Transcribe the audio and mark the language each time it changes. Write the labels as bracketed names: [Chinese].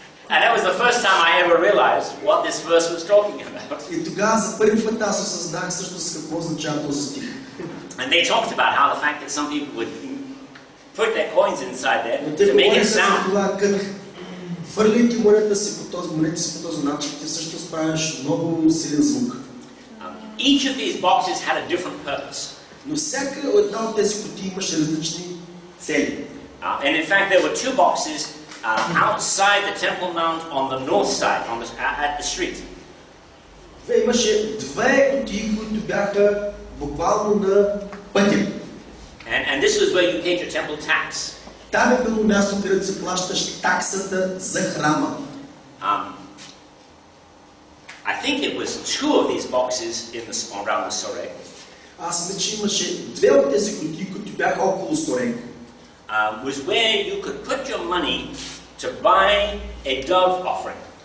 [English] And that was the first time I ever realized what this verse was talking about. [Bulgarian] И тогава за първи път аз осъзнах всъщност какво означава този стих. [English] And they talked about how the fact that some people would put their coins inside there to make it sound. [Bulgarian] Хвърляйки монетата си по този начин, ти всъщност правиш много силен звук. [English] Each of these boxes had a different purpose. [Bulgarian] Но всяка една от тези кутии имаше различни цели. [English] And in fact, there were two boxes outside the Temple Mount on the north side, at the street. [Bulgarian] Имаше две кутии, които бяха буквално на пътя. [English] And this was where you paid your temple tax. [Bulgarian] Там е било място, където се плащаш таксата за храма. [English] I think it was two of these boxes around the soreg. [Bulgarian] Аз мисля, че имаше две от тези кутии, които бяха около Сорег. [English] Was where you could put your money to buy a dove offering.